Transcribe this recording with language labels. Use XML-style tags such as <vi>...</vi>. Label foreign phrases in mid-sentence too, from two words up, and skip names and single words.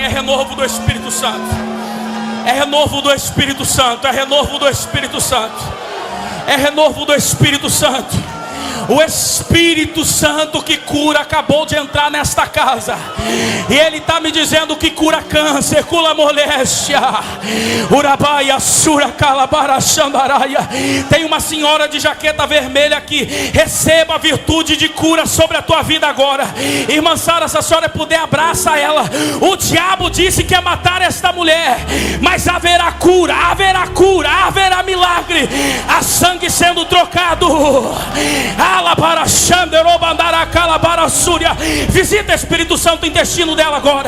<pt>É renovo do Espírito Santo. É renovo do Espírito Santo. É renovo do Espírito Santo. É renovo do Espírito Santo. O Espírito Santo que cura acabou de entrar nesta casa. E Ele está me dizendo que cura câncer, cura moléstia. Urabaia, sura, calabara, xandaraia. Tem uma senhora de jaqueta vermelha aqui. Receba a virtude de cura sobre a tua vida agora. Irmã Sara, se a senhora puder, abraça ela. O diabo disse que ia matar esta mulher, mas haverá cura, haverá milagre. A sangue sangue sendo trocado. Visita, Espírito Santo, o intestino dela agora.</pt>